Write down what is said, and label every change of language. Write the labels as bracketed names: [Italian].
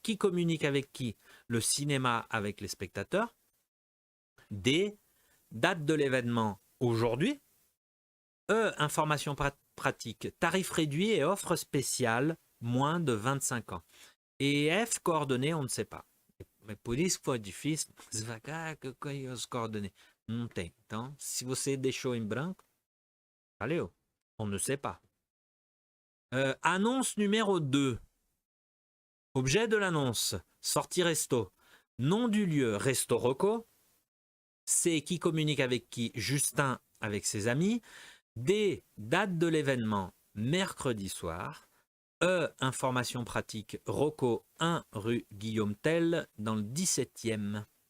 [French] Qui communique avec qui? Le cinéma avec les spectateurs. D. Date de l'événement aujourd'hui. E. Information pratique. Tarif réduit et offre spéciale moins de 25 ans. E F. Coordonnées, on ne sait pas. [Portuguese] Mas por isso que foi difícil, você vai, que as coordenadas? Não tem. Então, se você deixou em branco, valeu. [French] On ne sait pas. Annonce numéro 2. Objet de l'annonce, sortie resto. Nom du lieu, Resto Rocco. C, qui communique avec qui? Justin avec ses amis. D, date de l'événement, mercredi soir. E, information pratique, Rocco 1 rue Guillaume Tell dans le 17e.